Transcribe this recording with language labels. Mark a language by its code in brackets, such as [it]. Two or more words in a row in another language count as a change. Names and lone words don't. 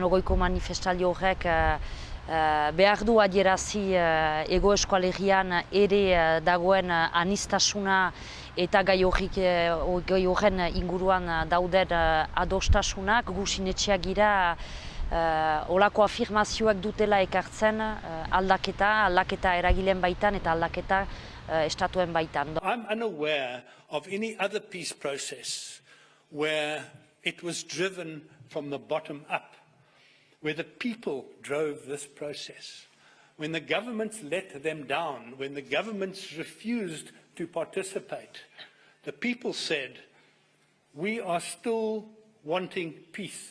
[eu] 20ko manifestaldi horrek behar du adierazi Hego Euskal Herrian ere dagoen aniztasuna eta gai horren inguruan dauden adostasunak, gu sinetxeak gira olako afirmazioak dutela ekartzen aldaketa eragileen baitan eta aldaketa estatuen baitan. [en] I'm unaware of any other peace process where it was driven from the bottom up, where the people drove this process. When the governments let them down, when the governments refused to participate, the people said, we are still wanting peace.